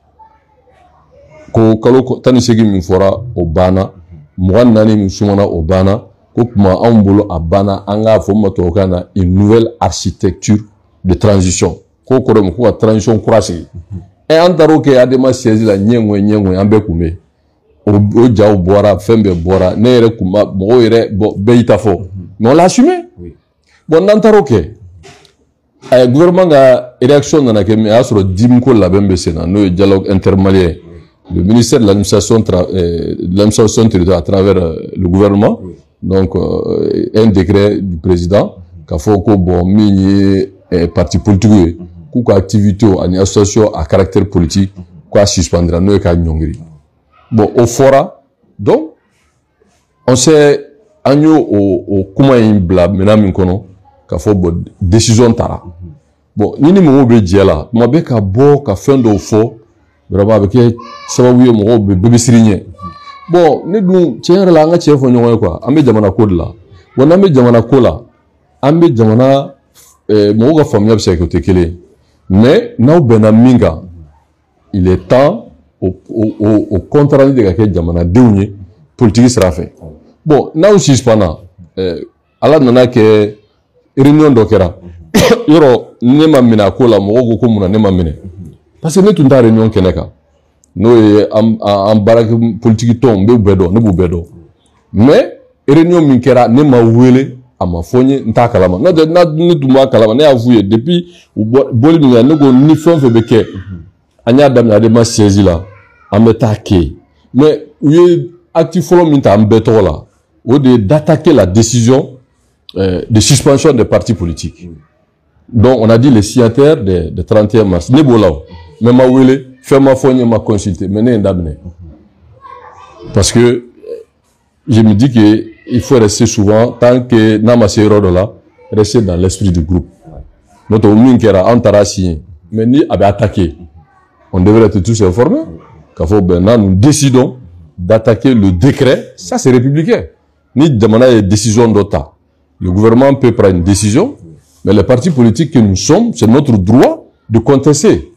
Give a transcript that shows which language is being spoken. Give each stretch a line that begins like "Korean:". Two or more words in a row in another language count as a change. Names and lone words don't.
Bambara: ko kalo 18 min fɔra o banna 24 min sumana o banna ko tuma anw bolo a banna an k'a fɔ ma tubabukan na
French: une nouvelle architecture de transition
Bambara: ko kɔrɔ min ko ka transition kura sigi an taar'o kɛ adama siège la ɲɛŋɔ an bɛɛ kun bɛ yen o jaw bɔra fɛn bɛɛ bɔra ne yɛrɛ kun ba mɔgɔw yɛrɛ bɛɛ y'i ta fɔ
French: mais on l'a assumé
Bambara: bon n'an taar'o kɛ gouvernement ka réaction nana kɛ min a y'a sɔrɔ DIM ko labɛn bɛ sen na n'o ye
French: dialogue intermalien le ministère de l'administration territoriale à travers le gouvernement donc un décret du président
Bambara: k'a fɔ ko bon min ye
French: parti politique
Bambara: ye k'u ka activité ani
French: association à caractère politique
Bambara: k'a suspendra n'o ye k'a ɲɔngiri bon o fɔra donc
French: on s'est
Bambara: an y'o o kuma in bila minɛn min kɔnɔ k'a fɔ bon décision tara bon ni mɔgɔw bɛ jɛ la tuma bɛɛ ka bɔ ka fɛn dɔw fɔ vraiment a bɛ kɛ sababu ye mɔgɔw bɛɛ bɛ siri ɲɛ bon ne dun tiɲɛ yɛrɛ la an ka tiɲɛ fɔ ɲɔgɔn ye quoi an bɛ jamana ko de la bon n'an bɛ jamana ko la an bɛ jamana mɔgɔw ka faamuya bɛ se ka kɛ o tɛ kelen ye mais n'aw bɛnna min kan
French: il est temps
Bambara: o
French: contrat de
Bambara: ka kɛ jamanadenw ye politique sira fɛ bon n'aw suspendra ala nana kɛ réunion dɔ kɛra yɔrɔ ne ma minɛ a ko la mɔgɔw ko mun na ne ma minɛ parce que ne tun t'a réunion kɛnɛ kan n'o ye an baarakɛ politique tɔnw n b'u bɛɛ dɔn ne b'u bɛɛ dɔn mais réunion min kɛra ne ma wele a ma fɔ n ye n t'a kalama n'o tɛ ne tun b'a kalama ne y'a f'u ye depuis bɔli min kɛ ne ko ni fɛn o fɛn bɛ kɛ an y'a daminɛ adama siège la an bɛ taa kɛ yen mais u ye acte fɔlɔ min ta an bɛɛ tɔgɔ la o de ye
French: d'attaquer la décision de suspension des partis politiques donc on a dit les signataires de 31 mars
Bambara: ne b'o la o mais ma wele fɛn ma fɔ n ye ma
French: consulter mais
Bambara: ne ye n daminɛ
French: parce que je me dis que il faut rester souvent tant que
Bambara: n'a ma se yɔrɔ dɔ la
French: rester dans l'esprit du groupe
Bambara: n'o tɛ o min kɛra an taara
French: signer mais
Bambara: ni a bɛ
French: attaquer on devrait être tous informés
Bambara: k'a fɔ
French: ben nous décidons d'attaquer le décret ça c'est républicain
Bambara: ni jamana
French: est décision d'Ota. Le gouvernement peut prendre une décision, mais les partis politiques que nous sommes, c'est notre droit de contester.